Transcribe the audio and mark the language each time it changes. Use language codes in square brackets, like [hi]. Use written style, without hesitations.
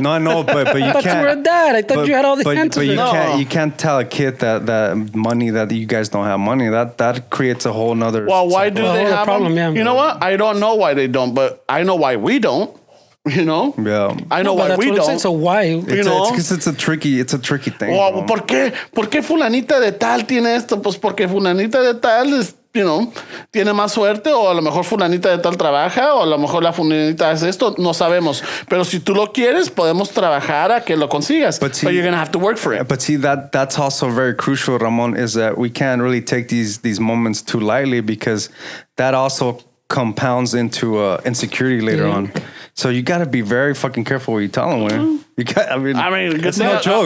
[en] No, I know, but you can't. I thought you were a dad. I thought you had all the answers. But you can't tell a kid that money, that you guys don't have money. That creates a whole nother. Well, why do they have problem? Yeah. You know what? I don't know why they don't, but I know why we don't. You know? Yeah. I know why we don't. So why? It's a tricky thing. Well, [es] ¿por qué fulanita de tal tiene esto? Pues porque fulanita de tal es, tiene más suerte, o a lo mejor fulanita de tal trabaja, o a lo mejor la fulanita hace esto, no sabemos. Pero si tú lo quieres, podemos trabajar a que lo consigas. [en] But you're going to have to work for it. But see, that's also very crucial, Ramon, is that we can't really take these moments too lightly because that also compounds into insecurity later on. So you got to be very fucking careful what you tell them. Man. You got. I mean, it's no joke.